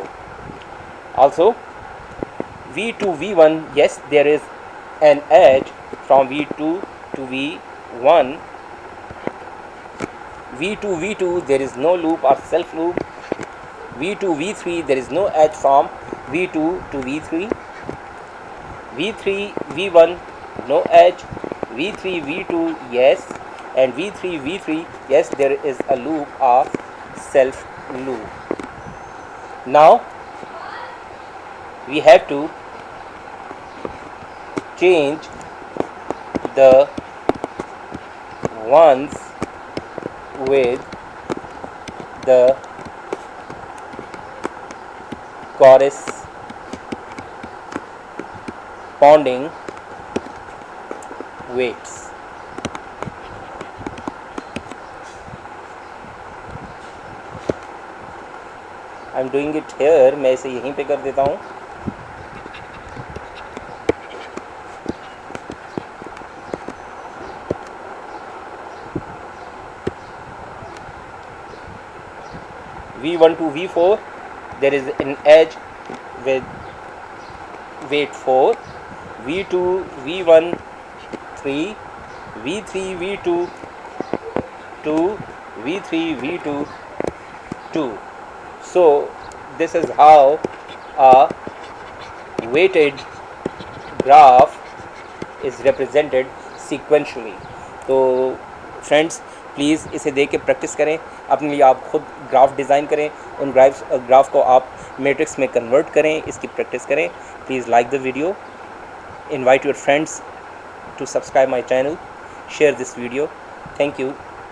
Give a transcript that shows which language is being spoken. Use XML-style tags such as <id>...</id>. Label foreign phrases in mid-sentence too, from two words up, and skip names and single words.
<en>Also V2 V1, yes, there is an edge from V2 to V1. V2 V2, there is no loop or self loop. V2 V3, there is no edge from V2 to V3. V3 V1, no edge. V3 V2, yes, and V3 V3, yes, there is a loop of self loop. Now we have to change the ones with the corresponding weights. I am doing it here,</en> <hi>मैं इसे यहीं पे कर देता हूँ.</hi> <en>V1 to V4, there is an edge with weight 4. V2 V1 3, V3 V2 2, V3 V2 2. So this is how a weighted graph is represented sequentially.</en> <hi>तो</hi> <en>friends please</en> <hi>इसे देख के प्रैक्टिस करें, अपने लिए आप खुद</hi> <en>graph design</en> <hi>करें, उन ग्राफ को आप मैट्रिक्स में कन्वर्ट करें, इसकी प्रैक्टिस करें.</hi> <en>please like the video, invite your friends to subscribe my channel, share this video. Thank you.</en>